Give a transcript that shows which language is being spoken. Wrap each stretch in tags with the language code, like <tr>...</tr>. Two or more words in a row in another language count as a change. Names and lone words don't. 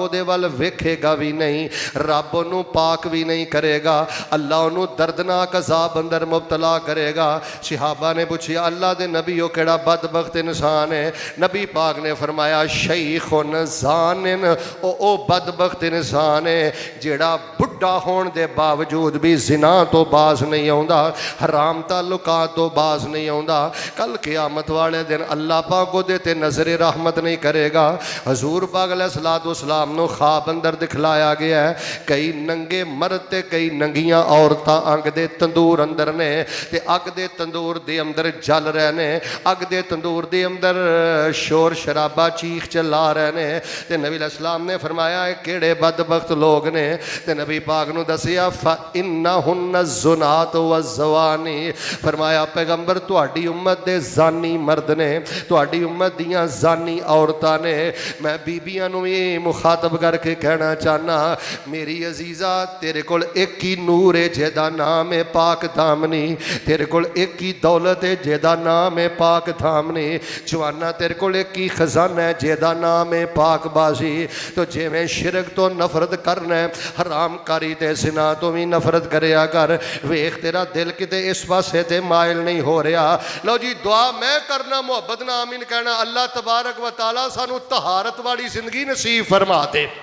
<pa>او دے ول ویکھے گا بھی نہیں رب انہوں پاک بھی نہیں کرے گا اللہ انہوں دردناک عذاب اندر مبتلا کرے گا صحابہ نے پوچھیا اللہ دے نبی او کیڑا بدبخت انسان ہے نبی پاک نے فرمایا شیخ زانن او بدبخت انسان ہے جیڑا بڑھا ہون دے باوجود بھی زنا تو باز نہیں آوندا حرام تعلقات تو باز نہیں آوندا کل قیامت والے دن اللہ پاک کو دے تے نظر رحمت نہیں کرے گا حضور پاک علیہ الصلوۃ والسلام نو خواب اندر دکھلایا گیا ہے کئی ننگے مرد تے کئی ننگیاں عورتاں اگ دے تندور اندر نے تے اگ دے تندور دے اندر جل رہے نے اگ دے تندور دے اندر شور شرابہ چیخ چلا رہے نے تے نبی علیہ السلام نے فرمایا ہے کیڑے بدبخت لوگ نے تے نبی پاک نو دسیا</pa> <ar>فَإِنَّهُنَّ الزُّنَاتُ وَالزَّوَانِي</ar> <pa>فرمایا پیغمبر تہاڈی امت دے زانی مرد نے تہاڈی امت دیاں زانی عورتاں نے میں بیبیاں نو یہ مخاطب کر کے کہنا چاہنا میری عزیزہ تیرے کول ایک ہی نور ہے جیدہ نام ہے پاک دامنی تیرے کول ایک ہی دولت ہے جیدہ نام ہے پاک دامنی جوانا تیرے کول ایک ہی خزانہ ہے جیدہ نام ہے پاک بازی تو جے میں شرک تو نفرت کرنا ہے حرام کاری تے زنا تو بھی نفرت کریا کر ویخ تیرا دل کتے اس پاسے تے مائل نہیں ہو رہا لو جی دعا میں کرنا محبت نہ آمین کہنا اللہ تبارک و تعالیٰ سانو طہارت والی زندگی نصیب فرما دے</pa>